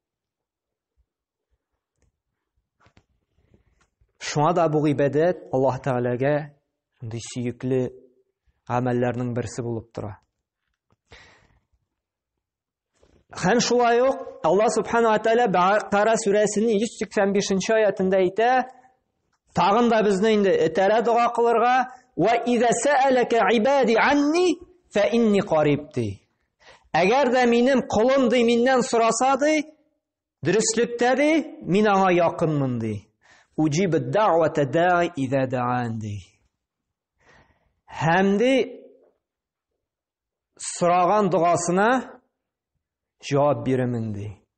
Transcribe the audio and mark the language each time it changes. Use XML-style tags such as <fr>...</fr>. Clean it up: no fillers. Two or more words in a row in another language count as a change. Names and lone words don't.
<tt>Шуңа да бу гыйбадат Аллаһ Тааляга шундый сөекле гамәлләрнең берсе булып тора. Һәм шулай ук Аллаһ</tt> <ar>سبحانه وتعالى</ar> <tt>Бакара сүрәсенең 185-нче аятында әйтә, тагын да безне инде этәрә дуа кылырга:</tt> <ar>"وإذا سألك عبادي عني فإني قريب" ди.</ar> <tt>Әгәр дә минем кулым ди миннән сораса ди, дөрестлектә ди, мин аңа якынмын ди.</tt> <ar>أجيب دعوة الداع إذا دعان ди.</ar> <tt>Һәм ди сораган дуасына җавап бирәмен ди.</tt>